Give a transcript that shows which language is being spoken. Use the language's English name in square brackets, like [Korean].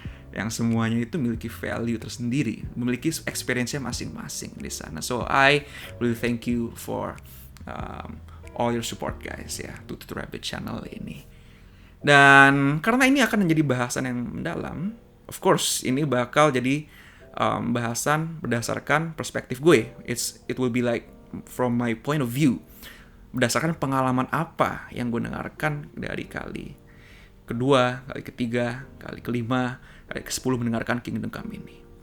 [Indonesian] Yang semuanya itu memiliki value tersendiri, memiliki experience-nya masing-masing di sana. [English] So I really thank you for all your support guys ya, Tutu Rabbit [Indonesian] channel ini. Dan karena ini akan menjadi bahasan yang mendalam, [English] of course [Indonesian] ini bakal jadi bahasan berdasarkan perspektif gue. [English] It will be like from my point of view, [Indonesian] berdasarkan pengalaman apa yang gue dengarkan dari kali kedua, kali ketiga, kali kelima, kali ke-10 mendengarkan Kingdom Come ini.